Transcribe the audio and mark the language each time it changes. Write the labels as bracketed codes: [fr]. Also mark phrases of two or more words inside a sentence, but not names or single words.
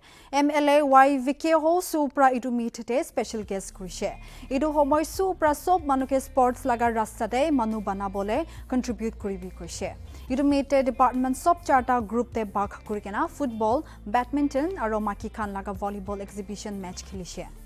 [nag] MLA Y Vikeho Supra idu meet te [en] special guest [nag] kuise. Idu homoy Supra sob manuke sports laga rasta te manu banabole contribute kuribi kuise. Idu meet te department sob charta group te bag kurikena football, badminton aro maki khan laga volleyball [en] exhibition match [nag] khilise.